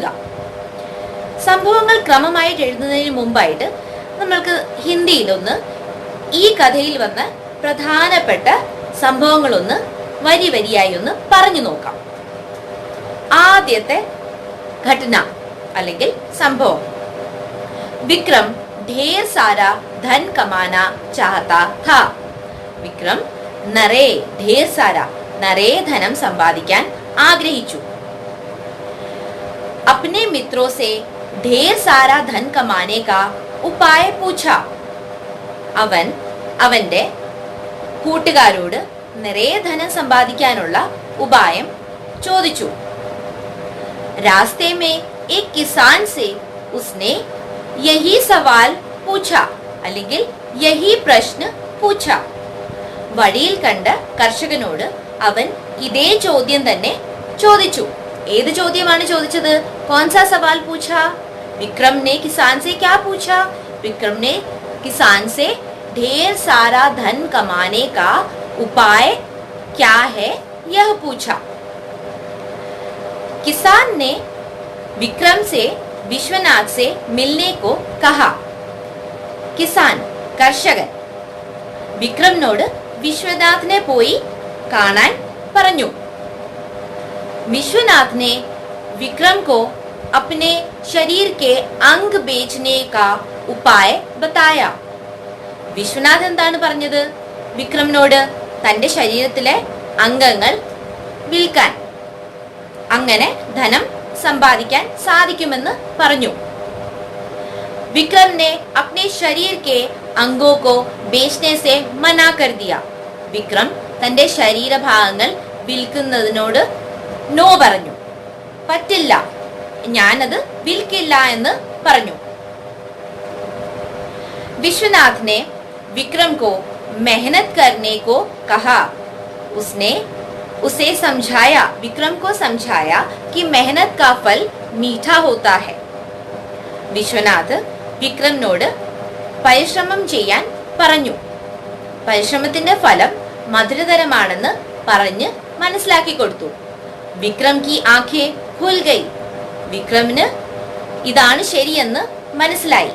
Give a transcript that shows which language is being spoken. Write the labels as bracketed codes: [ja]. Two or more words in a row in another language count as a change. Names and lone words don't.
[ml] സംഭവങ്ങൾ ക്രമമായിട്ട് എഴുതുന്നതിന് മുമ്പായിട്ട് നമ്മൾക്ക് ഹിന്ദിയിലൊന്ന് ഈ കഥയിൽ വന്ന പ്രധാനപ്പെട്ട സംഭവങ്ങളൊന്ന് വരി വരിയായി ഒന്ന് പറഞ്ഞു നോക്കാം. ആദ്യത്തെ ഘടന അല്ലെങ്കിൽ സംഭവം. [hi] വിക്രം ढेर सारा धन कमाना चाहता था. [ml] വിക്രം [hi] ढेर सारा [ml] നിറയെ ധനം സമ്പാദിക്കാൻ ആഗ്രഹിച്ചു. [hi] अपने मित्रों से ढेर सारा धन कमाने का उपाय पूछा. [ml] അവൻ അവന്റെ കൂട്ടുകാരോട് നിറയെ ധനം സമ്പാദിക്കാനുള്ള ഉപായം ചോദിച്ചു. [hi] रास्ते में एक किसान से उसने यही सवाल पूछा അല്ലെങ്കിൽ यही प्रश्न पूछा. [ml] വഴിയിൽ കണ്ട കർഷകനോട് അവൻ ഇതേ ചോദ്യം തന്നെ ചോദിച്ചു. ഏത് ചോദ്യമാണ് ചോദിച്ചത്? [hi] कौन सा सवाल पूछा? विक्रम ने किसान से क्या पूछा? विक्रम ने किसान से ढेर सारा धन कमाने का उपाय क्या है यह पूछा. किसान ने विक्रम से विश्वनाथ से मिलने को कहा. [ml] किसान കർഷകൻ വിക്രമിനോട് വിശ്വനാഥിനെ പോയി കാണാൻ പറഞ്ഞു. [hi] विश्वनाथ ने विक्रम को अपने शरीर के अंग बेचने का उपाय बताया. [ml] വിശ്വനാഥ് എന്താണ് പറഞ്ഞത്? വിക്രമിനോട് തന്റെ ശരീരത്തിലെ അംഗങ്ങൾ വിൽക്കാൻ, അങ്ങനെ ധനം സമ്പാദിക്കാൻ സാധിക്കുമെന്ന് പറഞ്ഞു. [hi] विक्रम ने अपने शरीर के अंगों को बेचने से मना कर दिया. [ml] വിക്രം തന്റെ ശരീരഭാഗങ്ങൾ വിൽക്കുന്നതിനോട് നോ പറഞ്ഞു. പറ്റില്ല, ഞാനത് വിൽക്കില്ല എന്ന് പറഞ്ഞു. [hi] विश्वनाथ ने विक्रम को मेहनत करने को कहा. उसने उसे समझाया, विक्रम को समझाया कि मेहनत का फल मीठा होता है. [ml] വിശ്വനാഥ് വിക്രമിനോട് പരിശ്രമം ചെയ്യാൻ പറഞ്ഞു. പരിശ്രമത്തിന്റെ ഫലം മധുരതരമാണെന്ന് പറഞ്ഞ് മനസ്സിലാക്കി കൊടുത്തു. [hi] विक्रम की आँखें खुल गई. [ml] വിക്രമിന് ഇതാണ് ശരിയെന്ന് മനസ്സിലായി.